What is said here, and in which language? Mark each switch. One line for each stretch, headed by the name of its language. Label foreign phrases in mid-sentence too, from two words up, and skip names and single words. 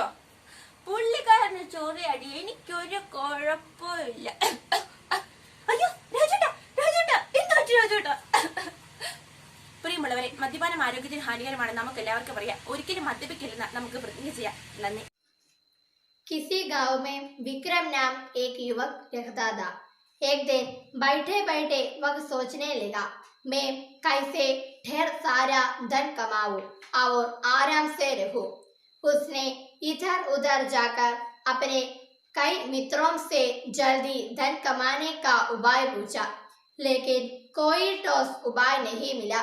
Malayalam: പുള്ളിക്കാരന് ചോറിയടി, എനിക്കൊരു കുഴപ്പമില്ല. അയ്യോ രാജേട്ടാ, രാജേട്ടാ, എന്ത് പറ്റി രാജേട്ടാ? പ്രിയമുള്ളവരെ, മദ്യപാനം ആരോഗ്യത്തിന് ഹാനികരമാണ്, നമുക്ക് എല്ലാവർക്കും അറിയാം. ഒരിക്കലും മദ്യപിക്കില്ലെന്ന് നമുക്ക് പ്രതിജ്ഞ ചെയ്യാം. നന്ദി.
Hindi: किसी गांव में विक्रम नाम एक युवक रहता था। एक दिन बैठे बैठे वह सोचने लगा, मैं कैसे ढेर सारा धन कमाऊं और आराम से रहूं। उसने इधर उधर जाकर अपने कई मित्रों से जल्दी धन कमाने का उपाय पूछा, लेकिन कोई ठोस उपाय नहीं मिला।